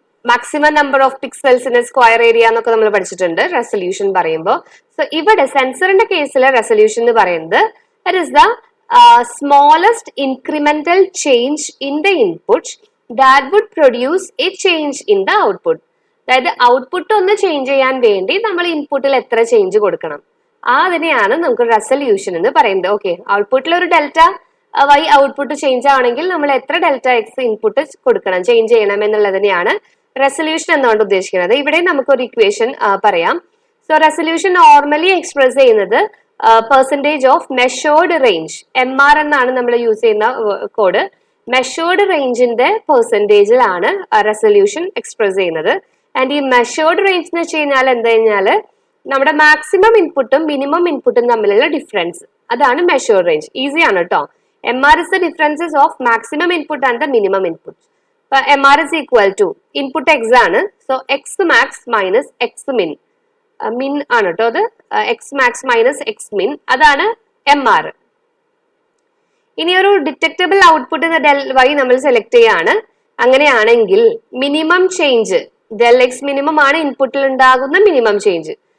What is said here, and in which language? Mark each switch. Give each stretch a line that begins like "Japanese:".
English: maximum number of pixels in square area
Malayalam: എന്നൊക്കെ നമ്മൾ പഠിച്ചിട്ടുണ്ട്
English: resolution
Malayalam: പറയുമ്പോൾ. സോ ഇവിടെ സെൻസറിന്റെ കേസിലെ റെസല്യൂഷൻ എന്ന് പറയുന്നത്
English: that is the smallest incremental change in the input that would produce a change in the output.
Malayalam: അതായത് ഔട്ട്പുട്ട് ഒന്ന് ചേഞ്ച് ചെയ്യാൻ വേണ്ടി നമ്മൾ ഇൻപുട്ടിൽ എത്ര ചേഞ്ച് കൊടുക്കണം, അതിനെയാണ് നമുക്ക് റെസല്യൂഷൻ എന്ന് പറയുന്നത്. ഓക്കെ, ഔട്ട്പുട്ടിൽ ഒരു ഡെൽറ്റ വൈ ഔട്ട്പുട്ട് ചേഞ്ച് ആണെങ്കിൽ നമ്മൾ എത്ര ഡെൽറ്റ എക്സ് ഇൻപുട്ട് കൊടുക്കണം, ചേഞ്ച് ചെയ്യണം എന്നുള്ളതിനെയാണ് റെസല്യൂഷൻ എന്നുകൊണ്ട് ഉദ്ദേശിക്കുന്നത്. ഇവിടെ നമുക്കൊരു ഇക്വേഷൻ പറയാം. സോ റെസല്യൂഷൻ നോർമലി എക്സ്പ്രസ് ചെയ്യുന്നത്
English: percentage of measured range,
Malayalam: MR എന്നാണ് നമ്മൾ യൂസ് ചെയ്യുന്ന കോഡ്. മെഷേർഡ് റേഞ്ചിന്റെ പെർസെൻറ്റേജിലാണ് റെസല്യൂഷൻ എക്സ്പ്രസ് ചെയ്യുന്നത്. ആൻഡ് ഈ മെഷേർഡ് റേഞ്ച് എന്ന് വെച്ച് കഴിഞ്ഞാൽ എന്താ കഴിഞ്ഞാല് നമ്മുടെ മാക്സിമം ഇൻപുട്ടും മിനിമം ഇൻപുട്ടും തമ്മിലുള്ള ഡിഫറൻസ്, അതാണ് മെഷേർഡ് റേഞ്ച്. ഈസി ആണ് കേട്ടോ.
English: MR is the differences of maximum input and the minimum input. MR is equal to input x
Malayalam: ആണ്. So X max minus X മിൻ, മിൻ ആണ് കേട്ടോ അത്, എക്സ് മാക്സ് മൈനസ് എക്സ് മിൻ, അതാണ് MR. ഇനി ഒരു ഡിറ്റക്റ്റബിൾ ഔട്ട്പുട്ട് ഡെൽ വൈ നമ്മൾ സെലക്ട് ചെയ്യാണ്. അങ്ങനെയാണെങ്കിൽ minimum change Dell X minimum ആണ് ഇൻപുട്ടിൽ ഉണ്ടാകുന്ന മിനിമം ചേഞ്ച്.